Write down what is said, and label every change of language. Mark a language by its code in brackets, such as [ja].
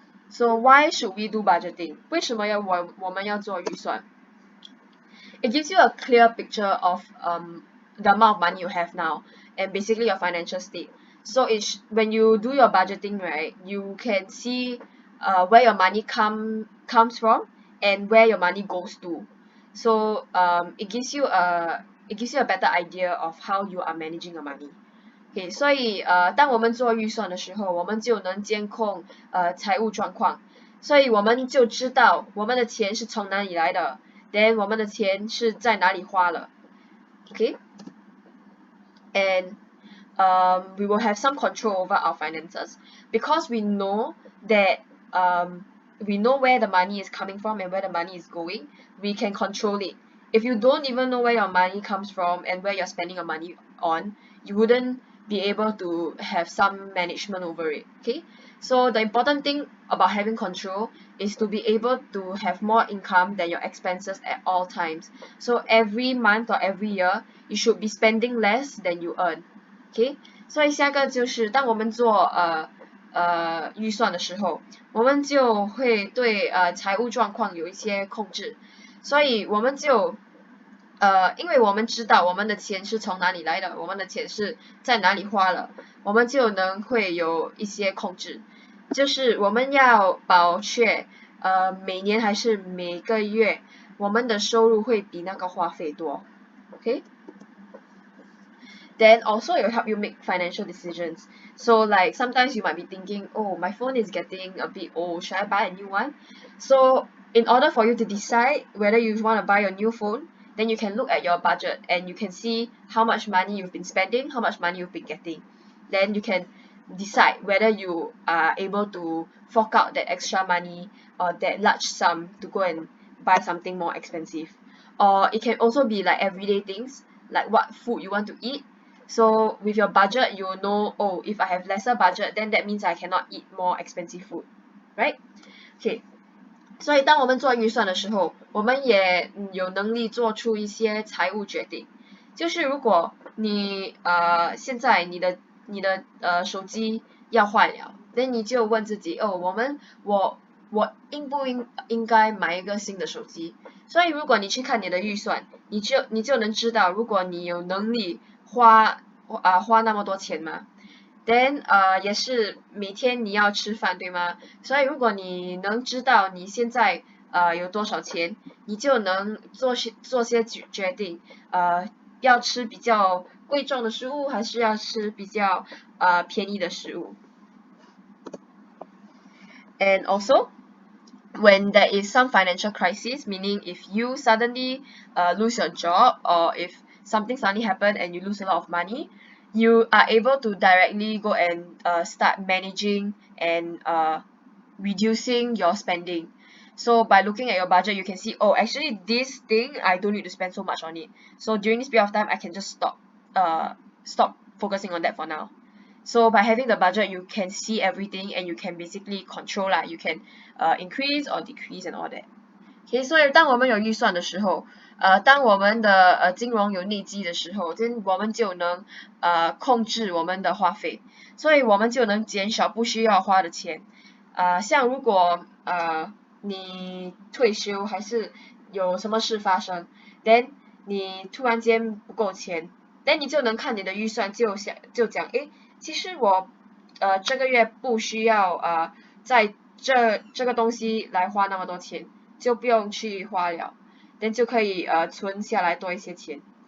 [en] So why should we do budgeting? [zh] 为什么我们要做预算？ [en] It gives you a clear picture of the amount of money you have now and basically your financial state. So when you do your budgeting, right, you can see where your money comes from and where your money goes to. So it gives you a better idea of how you are managing your money. [zh] Okay, 所以当我们做预算的时候，我们就能监控财务状况，所以我们就知道我们的钱是从哪里来的。 [en] then [zh] 我们的钱是在哪里花了 [en] okay and we will have some control over our finances because we know that we know where the money is coming from and where the money is going. We can control it. If you don't even know where your money comes from and where you're spending your money on, you wouldn't be able to have some management over it. Okay, so the important thing about having control is to be able to have more income than your expenses at all times. So every month or every year, you should be spending less than you earn. [zh] Okay, 所以下个就是当我们做预算的时候，我们就会对财务状况有一些控制，所以我们就因为我们知道我们的钱是从哪里来的，我们的钱是在哪里花了，我们就能会有一些控制，就是我们要保确每年还是每个月我们的收入会比那个花费多 ，OK？ [en] Then also it will help you make financial decisions. So like sometimes you might be thinking, oh, my phone is getting a bit old, should I buy a new one? So in order for you to decide whether you want to buy a new phone, then you can look at your budget and you can see how much money you've been spending, how much money you've been getting. Then you can decide whether you are able to fork out that extra money or that large sum to go and buy something more expensive. Or it can also be like everyday things, like what food you want to eat. So with your budget, you will know, oh, if I have lesser budget, then that means I cannot eat more expensive food, right? Okay. [zh] 所以当我们做预算的时候，我们也有能力做出一些财务决定。就是如果你现在你的手机要坏了，那你就问自己，哦，我应不应该买一个新的手机？所以如果你去看你的预算，你就能知道，如果你有能力花那么多钱吗 then 也是每天你要吃饭，对吗？所以如果你能知道你现在有多少钱，你就能做些决定，要吃比较贵重的食物，还是要吃比较便宜的食物。 [en] And also, when there is some financial crisis, meaning if you suddenly lose your job or if something suddenly happen and you lose a lot of money, you are able to directly go and start managing and reducing your spending. So by looking at your budget, you can see, oh, actually this thing I don't need to spend so much on it. So during this period of time, I can just stop focusing on that for now. So by having the budget, you can see everything and you can basically control lah. You can increase or decrease and all that. [zh] OK， 所以当我们有预算的时候，当我们的金融有内基的时候，我们就能控制我们的花费，所以我们就能减少不需要花的钱。像如果你退休还是有什么事发生 ，then 你突然间不够钱 ，then 你就能看你的预算就讲，诶，其实我这个月不需要在这个东西来花那么多钱，就不用去花了 ，then 就可以存下来多一些钱。